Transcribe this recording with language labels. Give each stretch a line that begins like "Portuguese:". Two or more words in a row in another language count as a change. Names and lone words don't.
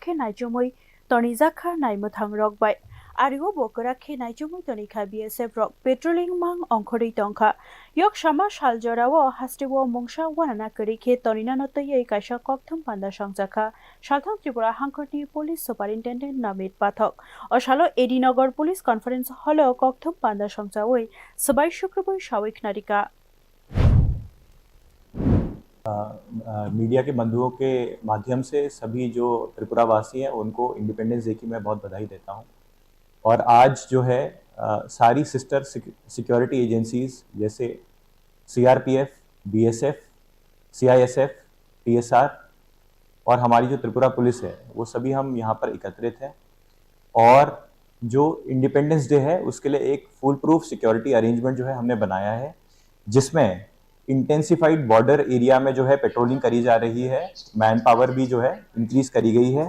Kok Borok: naichomwi tonijakha naimwthangrok bai ariwo bo kwrak naichomwi tonikha BSF rok patrolling mang ongkhori tongkha Yoksama sal jorao hastewo mungsa wanana korikhe toninano toyei kaisa kokthum panda songjakha salthang Tripura hangkhorni police superintendent namit pathok o salo edinagar police conference hall kokthum panda songjawi sabai
Hindi: शुक्रबार सावik narika मीडिया के बंधुओं के माध्यम से सभी जो त्रिपुरा वासी हैं उनको
English: Independence Day
Hindi: की मैं बहुत बधाई देता हूं। और आज जो है सारी
English: sister security agencies
Hindi: जैसे सीआरपीएफ, बीएसएफ, सीआईएसएफ, टीएसआर और हमारी जो त्रिपुरा पुलिस है वो सभी हम यहाँ पर एकत्रित हैं और जो
English: Independence Day
Hindi: है उसके लिए एक
English: full proof security arrangement
Hindi: जो है हमने बनाया है, जिसमें
English: intensified border area
Hindi: में जो है पेट्रोलिंग करी जा रही है,
English: man power
Hindi: भी जो है इंक्रीज करी गई है।